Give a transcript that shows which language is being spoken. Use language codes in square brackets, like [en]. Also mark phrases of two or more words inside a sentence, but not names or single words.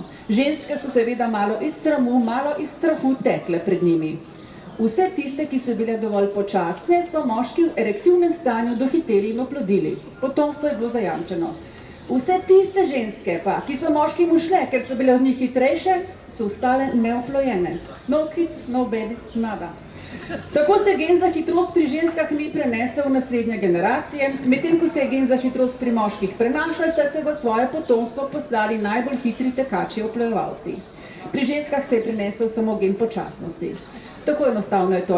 [sl] Ženske so seveda malo iz sramu, malo iz strahu tekle pred njimi. Vse tiste, ki so bile dovolj počasne, so moški v erektivnem stanju dohiteli in oplodili. Potomstvo je bilo zajamčeno. Vse tiste ženske pa, ki so moškim ušle, ker so bile od njih hitrejše, so ostale neoplojene. [en] No kids, no babies, nada. [sl] Tako se gen za hitrost pri ženskah ni prenesel v naslednje generacije, medtem ko se je gen za hitrost pri moških prenašal, saj so v svoje potomstvo poslali najbolj hitri tekači oplojevalci. Pri ženskah se je prenesel samo gen počasnosti. Tako enostavno je to.